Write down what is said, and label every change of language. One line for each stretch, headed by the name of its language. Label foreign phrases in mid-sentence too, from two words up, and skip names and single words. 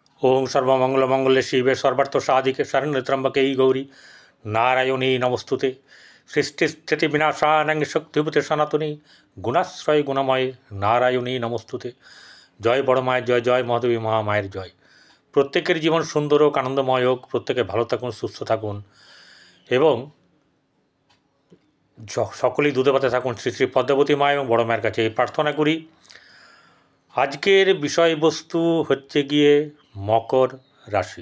Sanskrit: ओं सर्वमंगलमंगले शिवे सर्वार्थसाधिके शरण्ये त्र्यंबके गौरी नारायणी नमस्तुते। सृष्टिस्थिति विनाशानां शक्तिभूते सनातनी गुणाश्रय गुणमय नारायणी नमस्तुते।
Bangla: জয় বড় माয়ের জয়, জয় মহাদেবী মহামায়ের জয়। প্রত্যেকের জীবন সুন্দর হোক, আনন্দময় হোক, প্রত্যেকে ভালো থাকুন, সুস্থ থাকুন এবং সকলেই দুধে ভাতে থাকুন শ্রী শ্রী পদ্মাবতী মা এবং বড় মায়ের কাছে এই প্রার্থনা করি। আজকের বিষয়বস্তু হচ্ছে গিয়ে মকর রাশি।